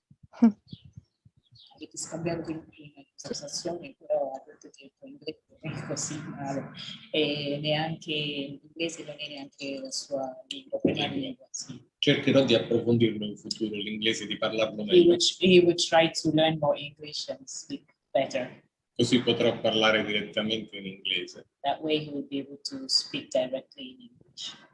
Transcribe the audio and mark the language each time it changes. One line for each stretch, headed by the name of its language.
Italian: Avete scambiato in conversazione, però ha detto che il tuo inglese non è così male e neanche l'inglese non è neanche la sua lingua, prima lingua. Sì. Cercherò di approfondirlo in futuro, l'inglese, di parlarlo meglio.
English: He would try to learn more English and speak better.
Italian: Così potrò parlare direttamente in inglese.
English: That way he would be able to speak directly in English.